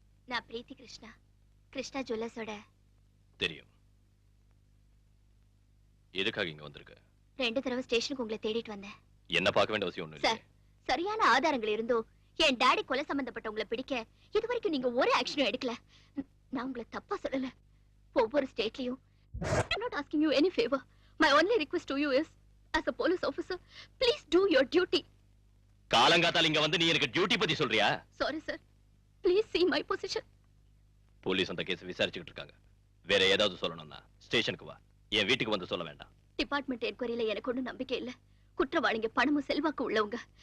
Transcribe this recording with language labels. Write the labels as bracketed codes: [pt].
[ta] நான் பிரீத்தி கிருஷ்ணா, கிருஷ்ணா ஜுவல்லர்ஸோட. தெரியும். எதுக்காக இங்க வந்திருக்க? 2 தடவை ஸ்டேஷனுக்கு உங்களை தேடிட்டு வந்தேன். என்ன பார்க்க வேண்டிய அவசியம் ஒண்ணும் சார், இல்லையே. சரியான ஆதாரங்கள் இருந்தோ என் டாடி கொலை சம்பந்தப்பட்டவங்களை பிடிக்க இதுவரைக்கும் நீங்க ஒரு ஆக்ஷனும் எடுக்கல. நான் உங்களை தப்பா சொல்லல. ஒவ்வொரு ஸ்டேட்லயும் [en] I'm not asking you any favor. My only request to you is, as a police officer, please do your duty. [ta] காலங்காத்தால இங்க வந்து நீ எனக்கு டியூட்டி பத்தி சொல்றியா? [en] Sorry sir. Please see my position. [ta] Police அந்த கேஸ் விசாரிச்சுக்கிட்டு இருக்காங்க. வேற ஏதாவது சொல்லணும்னா ஸ்டேஷனுக்கு வா. என் வீட்டுக்கு வந்து சொல்ல வேண்டாம். டிபார்ட்மெண்ட் என்கொயரியில எனக்கு ஒண்ணும் நம்பிக்கை இல்ல. குற்றவாளிங்க பணமும் செல்வாக்கு உள்ளவங்க.